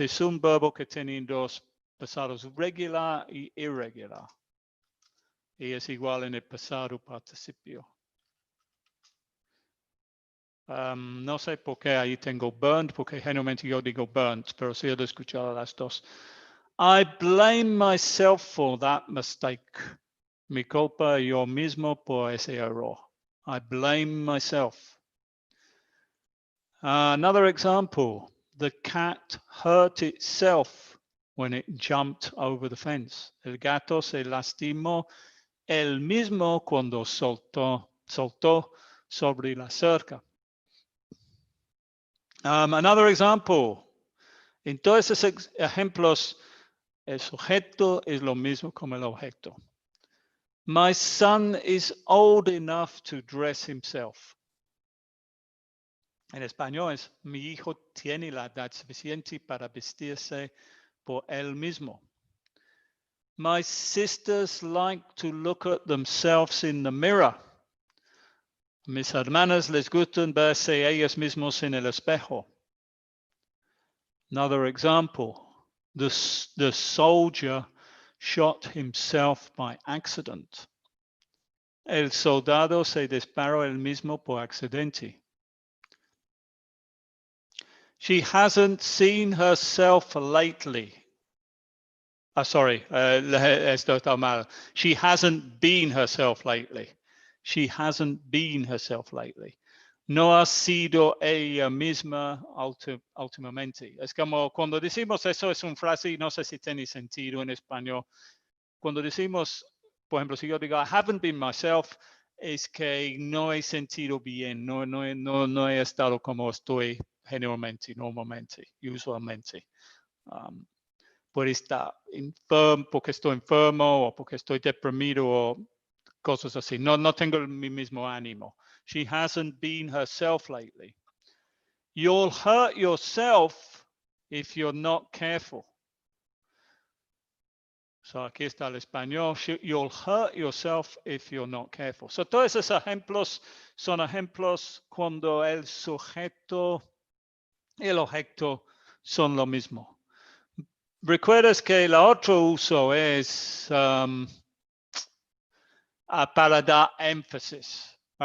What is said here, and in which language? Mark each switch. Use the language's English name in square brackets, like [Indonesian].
[Spanish] Es un verbo que tiene dos pasados, regular y irregular. Y es igual en el pasado participio. No sé por qué ahí tengo burned, porque generalmente yo digo burnt, pero sí he escuchado las dos. [English] I blame myself for that mistake. [Spanish] Me culpa yo mismo por ese error. [English] I blame myself. Another example, the cat hurt itself when it jumped over the fence. [Spanish] El gato se lastimó él mismo cuando saltó sobre la cerca. [English] Another example, [Spanish] en todos esos ejemplos, el sujeto es lo mismo como el objeto. [English] My son is old enough to dress himself. [Spanish] En español es, mi hijo tiene la edad suficiente para vestirse por él mismo. [English] My sisters like to look at themselves in the mirror. [Spanish] Mis hermanas les gustan verse ellas mismos en el espejo. [English] Another example, the soldier shot himself by accident. [Spanish] El soldado se disparó él mismo por accidente. [English] She hasn't seen herself lately. [Spanish] Esto está mal. [English] She hasn't been herself lately. She hasn't been herself lately. [Spanish] No ha sido ella misma últimamente. Es como cuando decimos eso es una frase y no sé si tiene sentido en español. Cuando decimos, por ejemplo, si yo digo [English] I haven't been myself, [Spanish] es que no he sentido bien, no he estado como estoy generalmente, normalmente, usualmente. Puede estar enfermo porque estoy enfermo o porque estoy deprimido o cosas así. No tengo mi mismo ánimo. [English] She hasn't been herself lately. You'll hurt yourself if you're not careful. [Spanish] So aquí está el español. [English] You'll hurt yourself if you're not careful. [Spanish] So todos esos ejemplos son ejemplos cuando el sujeto y el objeto son lo mismo. Recuerdas que el otro uso es para dar énfasis.